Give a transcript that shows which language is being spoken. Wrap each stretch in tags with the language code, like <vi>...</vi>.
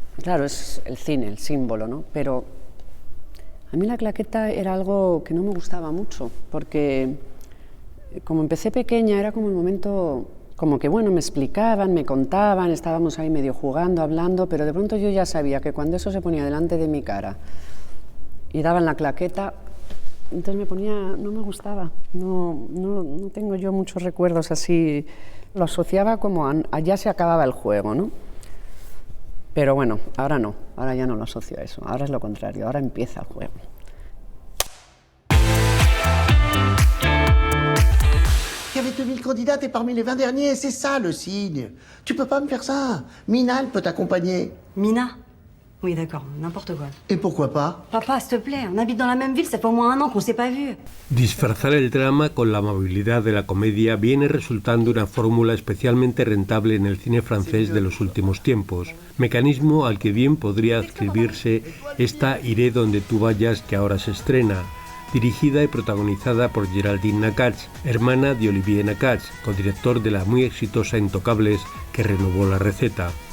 <es>Claro, es el cine, el símbolo, ¿no? Pero a mí la claqueta era algo que no me gustaba mucho, porque como empecé pequeña era como el momento, como que bueno, me explicaban, me contaban, estábamos ahí medio jugando, hablando, pero de pronto yo ya sabía que cuando eso se ponía delante de mi cara y daban la claqueta, entonces me ponía, no me gustaba, no tengo yo muchos recuerdos así, lo asociaba como a ya se acababa el juego, ¿no? Pero bueno, ahora no, ahora ya no lo asocio a eso, ahora es lo contrario, ahora empieza el juego.</es> <fr>Il y avait 2000 candidats et parmi les 20 derniers, c'est ça le signe. Tu peux pas me faire ça. Mina, elle peut t'accompagner. Mina? Oui, d'accord, n'importe quoi. Et pourquoi pas? Papa, s'il te plaît, on habite dans la même ville, ça fait au moins un an qu'on s'est pas vus.</fr> <es>Disfrazar el drama con la amabilidad de la comedia viene resultando una fórmula especialmente rentable en el cine francés de los últimos tiempos, mecanismo al que bien podría adscribirse esta Iré donde tú vayas que ahora se estrena, dirigida y protagonizada por Géraldine Nakache, hermana de Olivier Nakache, codirector de la muy exitosa Intocables, que renovó la receta.</es>